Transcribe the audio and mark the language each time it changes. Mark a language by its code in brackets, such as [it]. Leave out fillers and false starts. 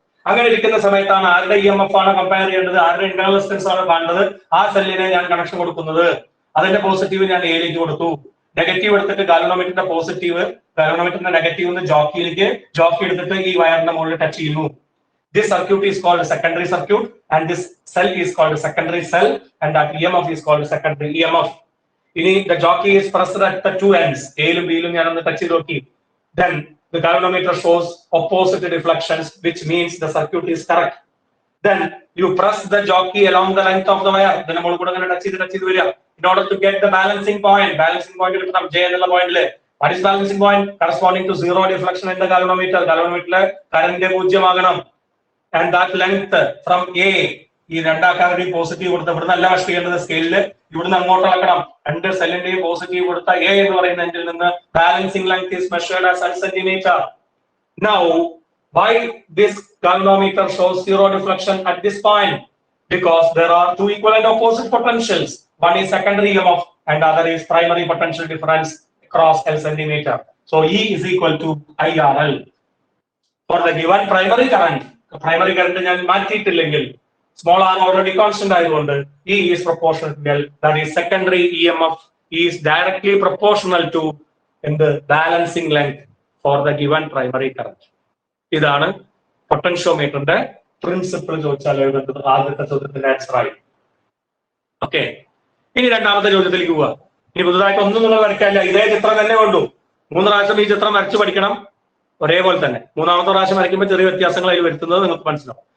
[ml] അങ്ങനെ ഇരിക്കുന്ന സമയത്താണ് ആരുടെ ഇ എം എഫ് ആണ് കമ്പയർ ചെയ്യേണ്ടത്, ആരുടെ ഇന്റർണൽ റെസിസ്റ്റൻസ് ആണ് കാണുന്നത്, ആ സെല്ലിനെ ഞാൻ കണക്ഷൻ കൊടുക്കുന്നത്. അതിന്റെ പോസിറ്റീവ് ഞാൻ എയിലേക്ക് കൊടുത്തു, നെഗറ്റീവ് എടുത്തിട്ട് ഗാൽവനോമീറ്ററിന്റെ പോസിറ്റീവ്, ഗാൽവനോമീറ്ററിന്റെ നെഗറ്റീവ് ജോക്കിയിലേക്ക്, ജോക്കി എടുത്തിട്ട് ഈ വയറിന്റെ മുകളിൽ ടച്ച് ചെയ്യുന്നു. [en] This circuit is called a secondary circuit, and this cell is called a secondary cell, and that EMF is called a secondary EMF. Ini the jockey is pressed at the two ends. [ml] A and B ഞാൻ ഒന്ന് touch ചെയ്ത് നോക്കി. [en] Then the galvanometer shows opposite deflections, which means the circuit is correct. Then you press the jockey along the length of the wire. [ml] Then നമ്മൾ കൂടെ അങ്ങനെ touch ചെയ്ത് വരിക. [en] In order to get the balancing point [ml] കിട്ടണം J എന്നുള്ള പോയിന്റില്. [en] What is balancing point? Corresponding to zero deflection in the galvanometer. [ml] galvanometer current 0 ആകണം. [en] And that length from A, [ml] ഈ രണ്ടാക്കാരുടെയും positive കൊടുത്ത ഇവിടുന്ന് അല്ല മെഷർ ചെയ്യേണ്ടത് സ്കെയിലില്, ഇവിടുന്ന് അങ്ങോട്ട് അളക്കണം. രണ്ട് സെല്ലിന്റെയും പോസിറ്റീവ് കൊടുത്ത A എന്ന് പറയുന്ന എൻഡിൽ നിന്ന് balancing length [en] is measured as 1 centimeter. Now, why this galvanometer shows zero deflection at this point? Because there are two equal and opposite potentials. One is secondary EMF and other is primary potential difference across L centimeter. So E is equal to IRL. For the given primary current [ml] ഞാൻ മാറ്റിയിട്ടില്ലെങ്കിൽ small are already constant ആയതുകൊണ്ട് [en] E is proportional to L. That is secondary EMF is directly proportional to the balancing length for the given primary current. [ml] ഇതാണ് പൊട്ടൻഷ്യോമീറ്ററിന്റെ principle ചോദിച്ചാൽ എഴുതുന്നത്. ആദ്യത്തെ ചോദ്യത്തിന്റെ answer ആയി. Okay, ഇനി രണ്ടാമത്തെ ചോദ്യത്തിലേക്ക് പോവുക. ഇനി പുതുതായിട്ട് ഒന്നും നിങ്ങൾ വരയ്ക്കാനില്ല, ഇതേ ചിത്രം തന്നെ കൊണ്ടു 3 പ്രാവശ്യം ഈ ചിത്രം വരച്ചു പഠിക്കണം. ഒരേപോലെ തന്നെ 3ാമത്തെ പ്രാവശ്യം വരയ്ക്കുമ്പോൾ ചെറിയ വ്യത്യാസങ്ങൾ അതിൽ വരുത്തുന്നത് നിങ്ങൾക്ക് മനസ്സിലാവും.